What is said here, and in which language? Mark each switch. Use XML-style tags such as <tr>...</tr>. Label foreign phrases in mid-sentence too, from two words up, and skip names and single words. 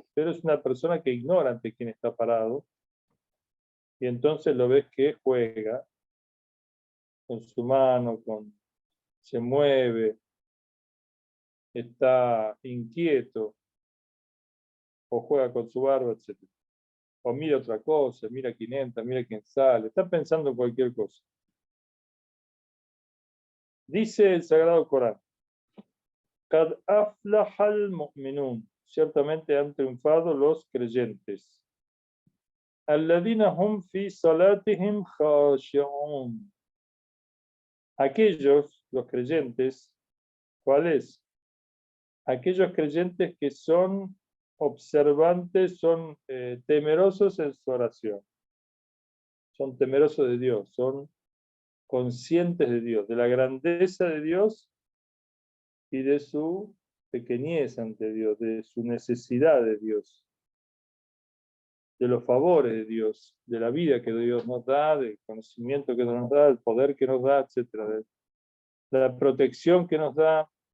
<es>Pero es una persona que ignora ante quién está parado y entonces lo ves que juega con su mano, se mueve, está inquieto o juega con su barba, etc. O mira otra cosa, mira quién entra, mira quién sale, está pensando en cualquier cosa. Dice el Sagrado Corán,</es> <ar>قد أفلح المؤمنون,</ar> <es>ciertamente han triunfado los creyentes.</es> <ar>الذين هم في صلاتهم خاشعون.</ar> <es>Aquellos, los creyentes, ¿cuáles? Aquellos creyentes que son observantes, son temerosos en su oración. Son temerosos de Dios, son conscientes de Dios, de la grandeza de Dios y de su pequeñez ante Dios, de su necesidad de Dios, de los favores de Dios, de la vida que Dios nos da, del conocimiento que nos da, del poder que nos da, etcétera, de la protección que nos da.</es>